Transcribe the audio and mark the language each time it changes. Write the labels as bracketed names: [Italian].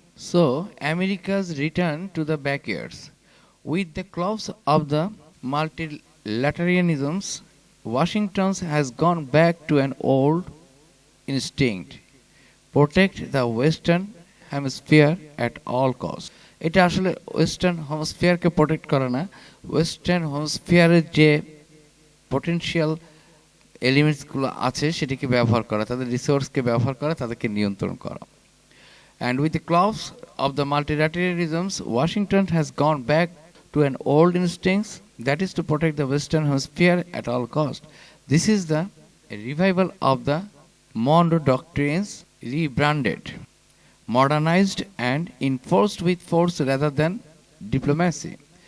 [English] So, America's return to the backyards. With the close of the multilateralisms, Washington has gone back to an old instinct: protect the Western Hemisphere at all costs. [Bangla] এটা আসলে western হেমিস্ফিয়ারকে protect করে না, western হেমিস্ফিয়ারের যে potential এলিমেন্টসগুলো আছে সেটিকে ব্যবহার করা, তাদের রিসোর্সকে ব্যবহার করা, তাদেরকে নিয়ন্ত্রণ করা। [English] And with the collapse of the multilateralisms, Washington has gone back to an old instinct, that is to protect the Western Hemisphere at all cost. This is the revival of the Monroe Doctrines, rebranded, modernized, and enforced with force rather than diplomacy.